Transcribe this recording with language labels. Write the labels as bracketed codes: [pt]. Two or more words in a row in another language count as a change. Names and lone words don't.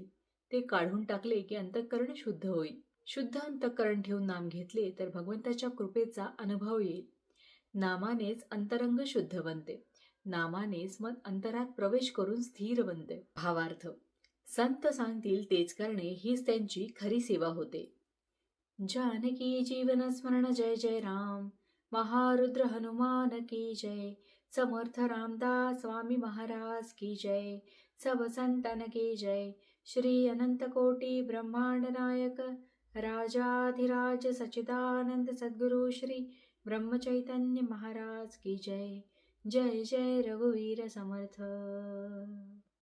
[mr] ते काढून टाकले की अंतःकरण शुद्ध होईल. शुद्ध अंतःकरण ठेवून नाम घेतले तर भगवंताच्या कृपेचा अनुभव येईल. नामानेच अंतरंग शुद्ध बनते. नामानेच मन अंतरात प्रवेश करून स्थिर बनते. भावार्थ, संत सांगतील तेच करणे हीच त्यांची खरी सेवा होते. जानकी जीवन स्मरण जय जय राम. [hi] महारुद्र हनुमान की जय. समर्थ रामदास स्वामी महाराज की जय. सब संतन की जय. श्री अनंत कोटि ब्रह्मांड नायक राजाधिराज सच्चिदानंद सद्गुरु श्री ब्रह्म चैतन्य महाराज की जय. [mr] जय जय रघुवीर समर्थ.